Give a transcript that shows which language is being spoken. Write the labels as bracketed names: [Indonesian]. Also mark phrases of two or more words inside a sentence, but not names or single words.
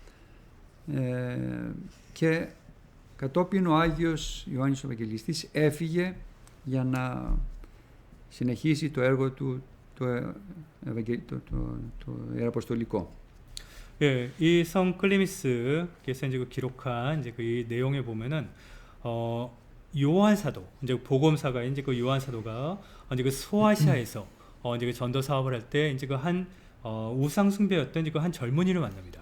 [Greek] και κατόπιν ο Άγιος Ιωάννης ο Ευαγγελιστής έφυγε για να συνεχίσει το έργο του το ιεραποστολικό. [Korean] 예, 이 성 클리미스께서 이제 기록한 이제 그 내용에 보면은 요한 사도, 이제 복음사가 이제 그 요한 사도가 이제 그 소아시아에서 이제 그 전도 사업을 할 때 이제 그 한 우상 숭배였던 이제 그 한 젊은이를 만납니다.